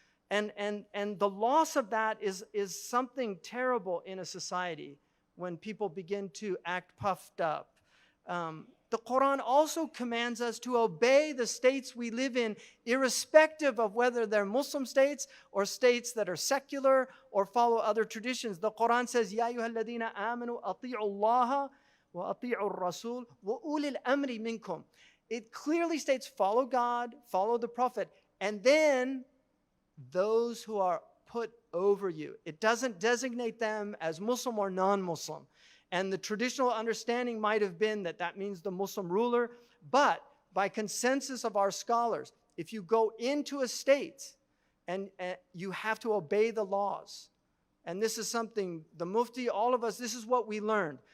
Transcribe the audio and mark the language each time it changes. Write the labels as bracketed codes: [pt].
[en] And the loss of that is something terrible in a society when people begin to act puffed up. The Quran also commands us to obey the states we live in, irrespective of whether they're Muslim states or states that are secular or follow other traditions. The Quran says, [ar] يَا أَيُّهَا الَّذِينَ آمَنُوا أَطِيعُوا اللَّهَ وَأَطِيعُوا الرَّسُولَ وَأُولِي الْأَمْرِ مِنكُمْ. [en] It clearly states, follow God, follow the Prophet, and then those who are put over you. It doesn't designate them as Muslim or non-Muslim. And the traditional understanding might have been that that means the Muslim ruler, but by consensus of our scholars, if you go into a state and you have to obey the laws, and this is something, the Mufti, all of us, this is what we learned.